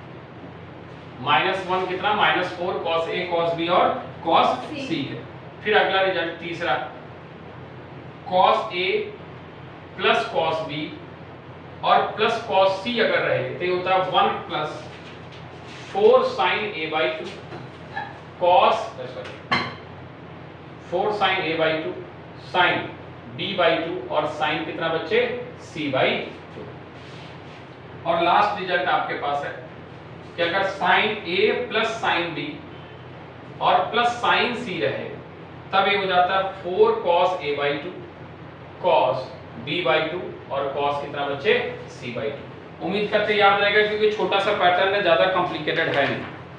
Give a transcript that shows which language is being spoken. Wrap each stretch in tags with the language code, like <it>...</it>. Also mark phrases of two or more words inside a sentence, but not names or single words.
<hi>-1 कितना? -4 cos a cos b और cos c के। फिर अगला रिजल्ट तीसरा, cos a प्लस cos b और प्लस cos c अगर रहे तो ये होता है 1 प्लस 4 sin a/2 cos 4 sin a/2 sin b/2 और sin कितना बच्चे? c/2। और लास्ट रिजल्ट आपके पास है कि अगर sin a प्लस sin b और प्लस sin c रहे तब ये हो जाता है 4 cos a/2 cos b/2 और cos कितना बच्चे? c/2। उम्मीद करते याद रहेगा क्योंकि छोटा सा पैटर्न है, ज्यादा कॉम्प्लिकेटेड है नहीं।</hi>